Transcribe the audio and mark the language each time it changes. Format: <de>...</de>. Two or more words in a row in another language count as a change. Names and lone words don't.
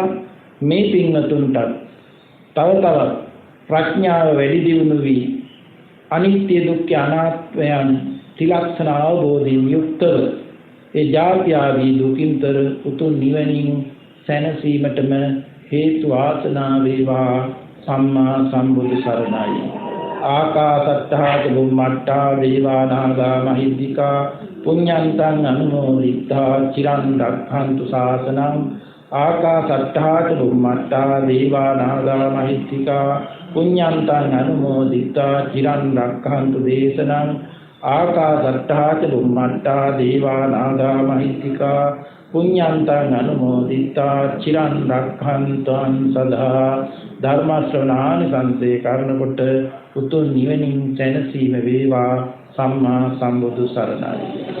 <si>මේ පින්වතුන්ට තව තවත් ප්‍රඥාව වැඩි දියුණු වී අනිත්‍ය දුක්ඛ අනාත්මයන් ත්‍රිලක්ෂණ අවබෝධයෙන් යුක්තව ඒ ජාති ආදී දුකින්තර උතුම් නිවනින් සැනසීමටම හේතු වාසනා වේවා. සම්මා සම්බුදු සරණයි.</si> <pi>ආකාසට්ඨා චුම්මට්ඨා දේවානාගා මහිද්దికා පුඤ්ඤන්තං අනුමෝදිතා චිරන් රක්ඛන්තු ශාසනං. ආකාසට්ඨා චුම්මට්ඨා දේවානාගා මහිද්దికා පුඤ්ඤන්තං අනුමෝදිතා චිරන් රක්ඛන්තු දේශනං. ආකාසට්ඨා චුම්මට්ඨා දේවානාගා මහිද්దికා පුඤ්ඤන්තං අනුමෝදිතා චිරන් රක්ඛන්තුං සදා.</pi> <si>ධර්ම ශ්‍රවණානිසංසේ කරනකොට උතුම් නිවනින් සැනසීම වේවා. සම්මා සම්බුදු සරණයි.</si>